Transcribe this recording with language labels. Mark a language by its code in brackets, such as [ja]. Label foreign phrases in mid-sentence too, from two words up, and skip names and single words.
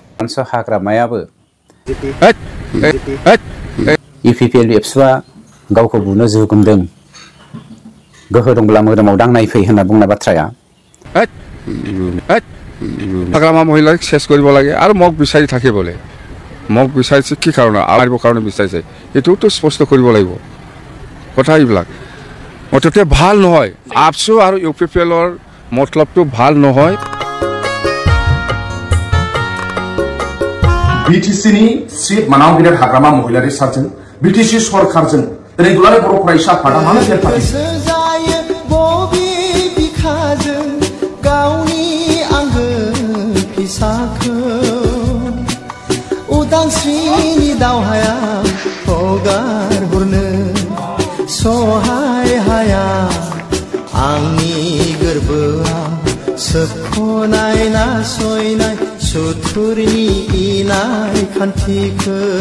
[brx] मानसो हाग्रामायाबो इपिपिएल एबसुआ गावखौ बुनो जुगुमदों गोहो दंब्ला मोदोमाव दांनाय फै होनना बुंनाय बाथ्राया [as] हाग्रामा মহিলাক শেষ কৰিব লাগে আৰু মোক বিচাৰি থাকিবলৈ মোক বিচাৰিছে কি কাৰণ আমাৰ কাৰণে বিচাৰিছে এইটোতো স্পষ্ট কৰিব লাগিব কথা এইবিলাক অততে ভাল নহয় আপসু আৰু ইউপিপিএলৰ মতলবটো ভাল নহয় [brx] बिटिसिनि सिट मानाव गिदिर हाग्रामा महिलारि सारजों बिटिसि सरकारजों दिनै दुलाराय बर' फरायसा आफादा मानो फेर फाथिदों गावनि आंगो फिसाखौ उदांस्रिनि दावहाया हगार हरनो सहाय हाया आंनि गोरबोआव सोबख'नाय नासयनाय सुथुरनि इनाय खान्थिखौ